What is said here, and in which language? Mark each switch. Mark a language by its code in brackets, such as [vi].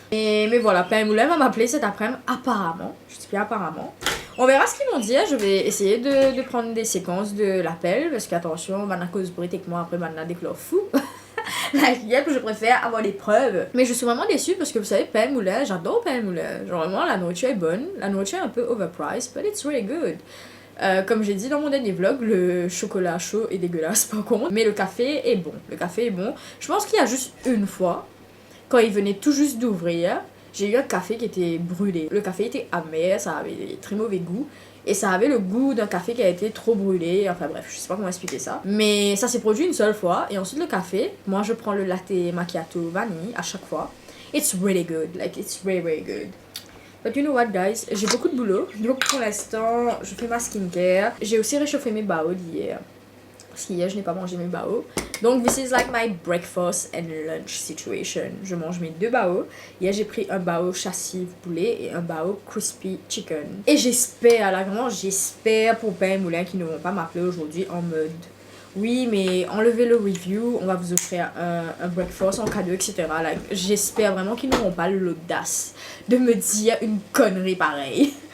[fr] Mais voilà, Pain et Moulin va m'appeler cet après-midi, apparemment. Je dis bien apparemment. On verra ce qu'ils vont dire. Je vais essayer de prendre des séquences de l'appel. Parce qu'attention, maintenant cause britanniquement après maintenant déclare fou. Yep, je préfère avoir des preuves. Mais je suis vraiment déçue parce que vous savez, Pain et Moulin, j'adore Pain et Moulin. Genre vraiment, la nourriture est bonne. La nourriture est un peu overpriced, [en] but it's really good. [fr] Comme j'ai dit dans mon dernier vlog, le chocolat chaud est dégueulasse par contre. Mais le café est bon. Le café est bon. Je pense qu'il y a juste une fois, quand il venait tout juste d'ouvrir, j'ai eu un café qui était brûlé. Le café était amer, ça avait très mauvais goût. Et ça avait le goût d'un café qui a été trop brûlé. Enfin bref, je sais pas comment expliquer ça. Mais ça s'est produit une seule fois. Et ensuite le café, moi je prends le latte macchiato vanille à chaque fois. [en] It's really good. Like it's really really good. But you know what guys, [fr] j'ai beaucoup de boulot. Donc pour l'instant, je fais ma skincare. J'ai aussi réchauffé mes bao d'hier. Parce qu'hier je n'ai pas mangé mes bao. [en] Donc this is like my breakfast and lunch situation. [fr] Je mange mes deux bao. Hier j'ai pris un bao châssis poulet et un bao crispy chicken. Et j'espère, là vraiment j'espère pour Pain et Moulin qu'ils ne vont pas m'appeler aujourd'hui en mode oui mais enlevez le review, on va vous offrir un breakfast en cadeau, etc. Like, j'espère vraiment qu'ils n'auront pas l'audace de me dire une connerie pareille.